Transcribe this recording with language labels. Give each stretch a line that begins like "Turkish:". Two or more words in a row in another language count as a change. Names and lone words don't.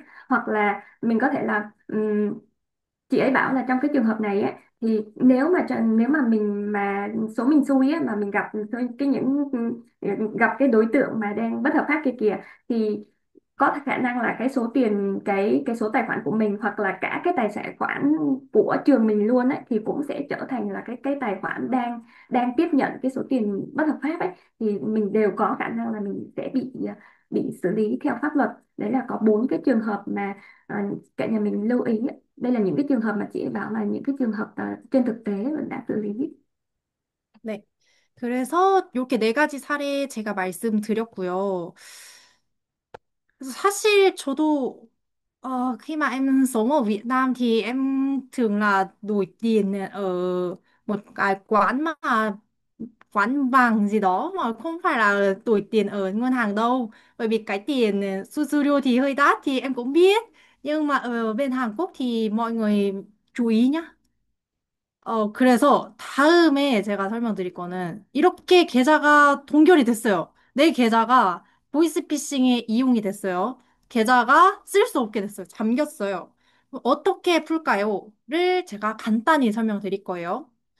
Vietnamese: Hoặc là mình có thể là chị ấy bảo là trong cái trường hợp này ấy, thì nếu mà mình xui á, mà mình gặp cái đối tượng mà đang bất hợp pháp kia kìa, thì có khả năng là cái số tiền cái số tài khoản của mình hoặc là cả cái tài sản khoản của trường mình luôn ấy, thì cũng sẽ trở thành là cái tài khoản đang đang tiếp nhận cái số tiền bất hợp pháp ấy, thì mình đều có khả năng là mình sẽ bị xử lý theo pháp luật. Đấy là có bốn cái trường hợp mà cả nhà mình lưu ý ấy. Đây là những cái trường hợp mà chị bảo là những cái trường hợp trên thực tế mình đã xử lý.
Korean: 네. 그래서 이렇게 네 가지 사례 제가 말씀드렸고요. 그래서 사실 저도
Vietnamese: khi mà em sống ở Việt Nam thì em thường là đổi tiền ở một cái quán vàng gì đó mà không phải là đổi tiền ở ngân hàng đâu. Bởi vì cái tiền 수수료 thì hơi đắt thì em cũng biết. Nhưng mà ở bên Hàn Quốc thì mọi người chú ý nhá.
Korean: 그래서 다음에 제가 설명드릴 거는 이렇게 계좌가 동결이 됐어요. 내 계좌가 보이스피싱에 이용이 됐어요. 계좌가 쓸 수 없게 됐어요. 잠겼어요. 어떻게 풀까요?를 제가 간단히 설명드릴 거예요.